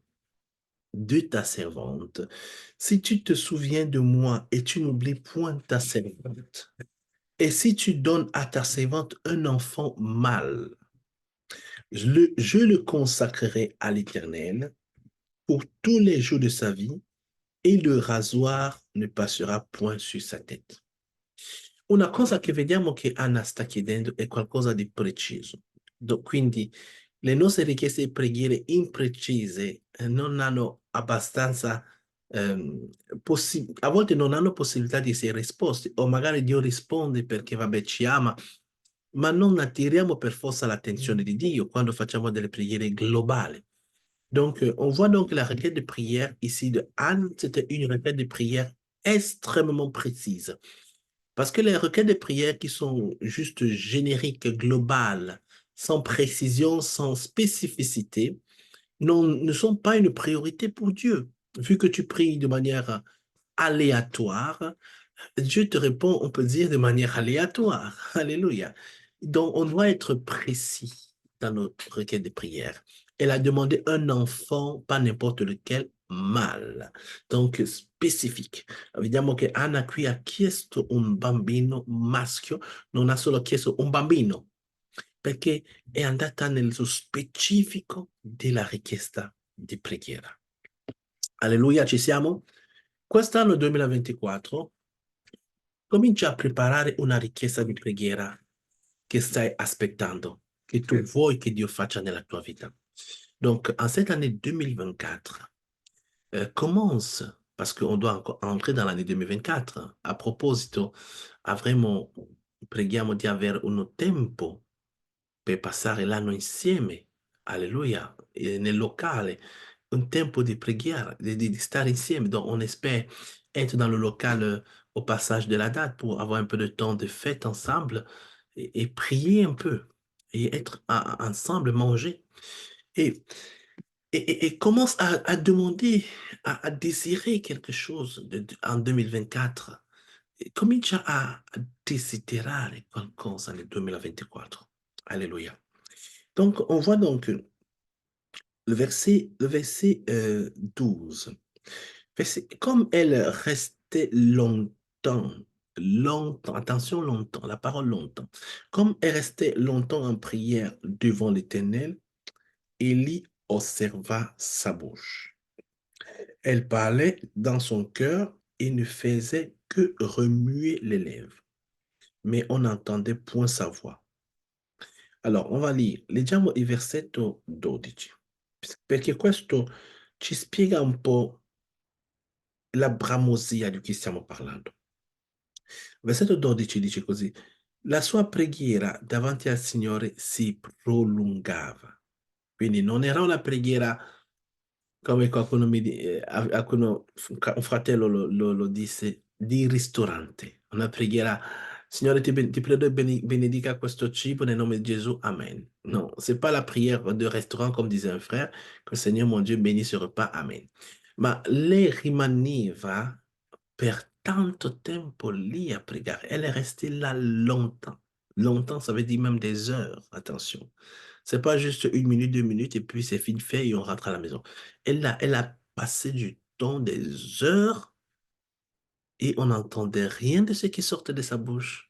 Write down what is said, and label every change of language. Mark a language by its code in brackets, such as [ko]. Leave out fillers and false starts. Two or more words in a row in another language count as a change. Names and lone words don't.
[fr] de ta servante, si tu te souviens de moi et tu n'oublies point ta servante, et si tu donnes à ta servante un enfant mâle, je le consacrerai à l'Éternel pour tous les jours de sa vie, e il rasoir ne passerà point su sa tête. [it] Una cosa che vediamo che Anna sta chiedendo è qualcosa di preciso. Quindi le nostre richieste di preghiere imprecise non hanno abbastanza, a volte non hanno possibilità di essere risposte, o magari Dio risponde perché vabbè ci ama, ma non attiriamo per forza l'attenzione di Dio quando facciamo delle preghiere globali. [fr] Donc, on voit donc la requête de prière ici de Anne, c'était une requête de prière extrêmement précise. Parce que les requêtes de prière qui sont juste génériques, globales, sans précision, sans spécificité, ne sont pas une priorité pour Dieu. Vu que tu pries de manière aléatoire, Dieu te répond, on peut dire, de manière aléatoire. Alléluia. Donc, on doit être précis dans notre requête de prière. Elle a demandé un enfant, pas n'importe lequel, mâle. Donc, specific. [it] Vediamo che Anna qui ha chiesto un bambino maschio, non ha solo chiesto un bambino, perché è andata nello specifico della richiesta di preghiera. Alleluia, ci siamo? Quest'anno 2024 comincia a preparare una richiesta di preghiera che stai aspettando, che tu vuoi che Dio faccia nella tua vita. [fr] Donc, en cette année 2024, commence, parce qu'on doit encore entrer dans l'année 2024. [it] A proposito, avremo, preghiamo di avere un tempo per passare l'anno insieme, alleluia, nel locale, un tempo di preghiera, di stare insieme. [fr] Donc, on espère être dans le local au passage de la date pour avoir un peu de temps de fête ensemble et prier un peu et être ensemble, manger. Et, et commence à demander, à désirer quelque chose en 2024. [it] E comincia a desiderare qualcosa nel 2024. [fr] Alléluia. Donc, on voit donc le verset 12. Comme elle restait longtemps, attention longtemps, la parole longtemps, comme elle restait longtemps en prière devant l'Éternel, Élie observa sa bouche. Elle parlait dans son cœur et ne faisait que remuer les lèvres, mais on n'entendait point sa voix. Alors, on va lire, [it] leggiamo il versetto 12, perché questo ci spiega un po' la bramosia di cui stiamo parlando. Versetto 12 dice così: la sua preghiera davanti al Signore si prolungava. Quindi non era una preghiera come qualcuno un fratello lo disse, di ristorante. Una preghiera, Signore, ti prego e benedica questo cibo nel nome di Gesù, Amen. [fr] Non, c'est pas la prière de restaurant, comme disait un frère, que Seigneur mon Dieu bénisse ce repas, Amen. [it] Ma lei rimaneva per tanto tempo lì a pregare. [fr] Elle est restée là longtemps. Longtemps, ça veut dire même des heures, attention. C'est pas juste une minute, 2 minutes, et puis c'est fini fait et on rentre à la maison. Elle a passé du temps, des heures, et on n'entendait rien de ce qui sortait de sa bouche.